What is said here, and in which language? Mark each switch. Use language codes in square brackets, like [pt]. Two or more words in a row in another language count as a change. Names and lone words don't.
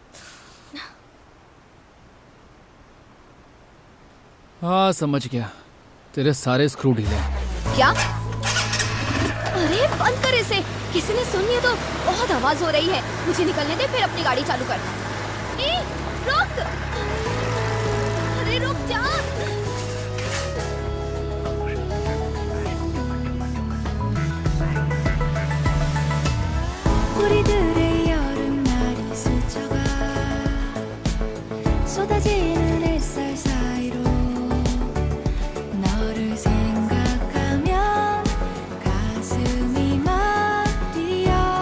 [hi] हाँ समझ गया, तेरे सारे स्क्रू ढीले हैं। क्या? अरे बंद कर इसे, किसी ने सुन लिया तो बहुत आवाज हो रही है। मुझे निकलने दे, फिर अपनी गाड़ी चालू कर। ए, रुक! अरे रुक जा! [ko] 우리들의 여름날이 스쳐가 쏟아지는 햇살 사이로 너를 생각하면 가슴이 막 뛰어.